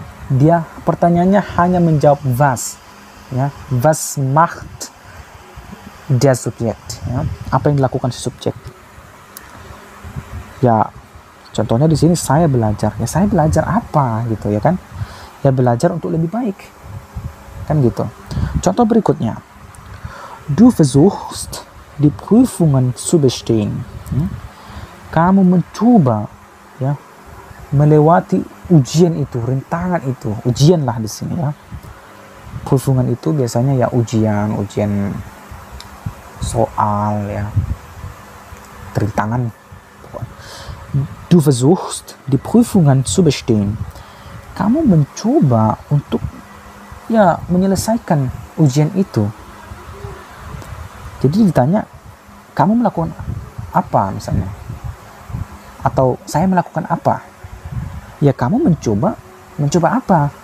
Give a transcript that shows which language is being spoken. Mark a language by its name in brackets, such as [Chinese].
[Indonesian] Dia pertanyaannya hanya menjawab was ya, [German] was macht der Subjekt [Indonesian] ya, apa yang dilakukan si subjek. Ya contohnya di sini saya belajar, ya saya belajar apa gitu ya kan, ya belajar untuk lebih baik kan gitu. [German] Contoh berikutnya, du versuchst die Prüfungen zu bestehen ya? [Indonesian] Kamu mencoba ya melewati ujian itu, rintangan itu, ujian lah di sini ya. Prüfungen itu biasanya ya ujian soal ya, rintangan. [German] Du versuchst die Prüfungen zu bestehen. [Indonesian] Kamu mencoba untuk ya menyelesaikan ujian itu. Jadi ditanya, kamu melakukan apa misalnya, atau saya melakukan apa, ya kamu mencoba apa?